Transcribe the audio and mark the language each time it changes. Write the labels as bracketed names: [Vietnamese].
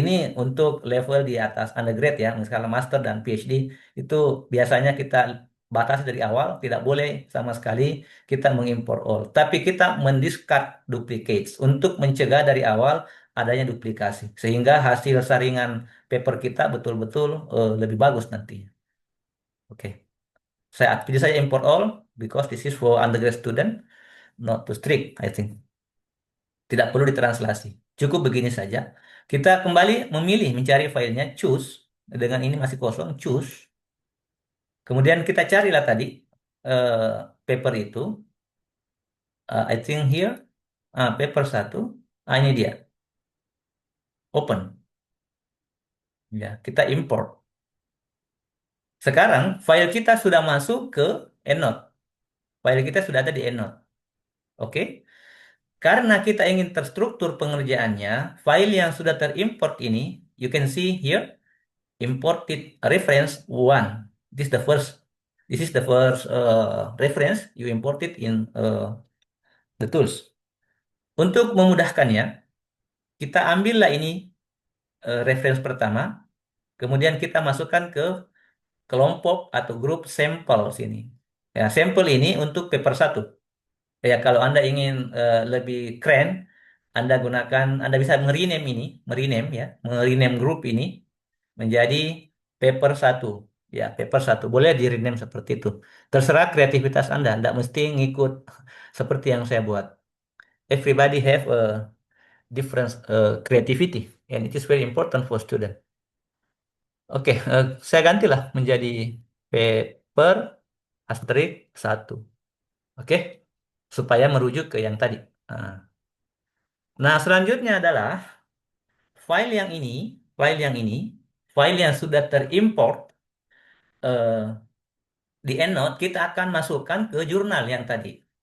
[Indonesian] Ini untuk level di atas undergrad ya, misalnya master dan PhD itu biasanya kita batasi dari awal, tidak boleh sama sekali kita mengimpor all. Tapi kita mendiscard duplicates untuk mencegah dari awal adanya duplikasi, sehingga hasil saringan paper kita betul-betul lebih bagus nanti. Oke, jadi saya import all [English] because this is for undergrad student, not too strict, I think. [Indonesian] Tidak perlu ditranslasi. Cukup begini saja. Kita kembali memilih mencari filenya choose. Dengan ini masih kosong choose. Kemudian kita carilah tadi eh, paper itu. [English] I think here. [Indonesian] Paper satu. Ini dia. Open. Ya, kita import. Sekarang file kita sudah masuk ke EndNote. File kita sudah ada di EndNote. Oke. Karena kita ingin terstruktur pengerjaannya, file yang sudah terimport ini, [English] you can see here, imported reference one. This is the first reference you imported in the tools. [Indonesian] Untuk memudahkannya, kita ambillah ini reference pertama, kemudian kita masukkan ke kelompok atau grup sampel sini. Ya, sampel ini untuk paper satu. Ya, kalau Anda ingin lebih keren, Anda bisa merename ini, merename grup ini menjadi paper satu. Ya, paper satu. Boleh di rename seperti itu. Terserah kreativitas Anda. Anda mesti ngikut seperti yang saya buat. [English] Everybody have a different creativity. And it is very important for student. [Indonesian] Oke, saya gantilah menjadi paper asterisk satu. Oke, supaya merujuk ke yang tadi. Nah, selanjutnya adalah file yang ini, file yang ini, file yang sudah terimport di EndNote, kita akan masukkan ke jurnal yang tadi.